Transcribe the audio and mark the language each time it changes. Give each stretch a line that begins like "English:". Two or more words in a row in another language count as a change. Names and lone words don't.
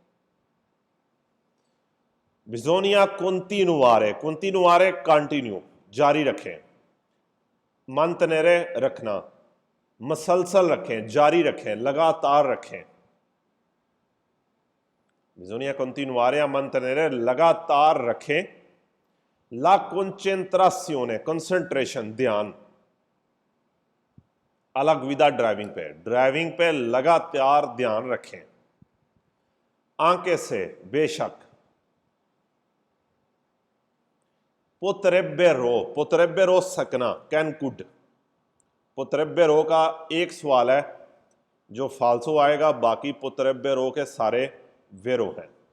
Italian: bisogna continuare, continuare कंटिन्यू,
Hindi: जारी रखें। मंतनेरे, रखना। मसलसल रखें, जारी रखें, लगातार रखें।
Italian: bisogna continuare a mantenere,
Hindi: लगातार रखें,
Italian: la concentrazione, concentration, ध्यान, alla guida
Hindi: ड्राइविंग पे लगातार ध्यान रखें,
Italian: anche se,
Hindi: बेशक, potrebbero सकना,
English: can could,
Hindi: potrebbero का एक सवाल है जो फाल्सो आएगा, बाकी potrebbero के सारे वेरो हैं।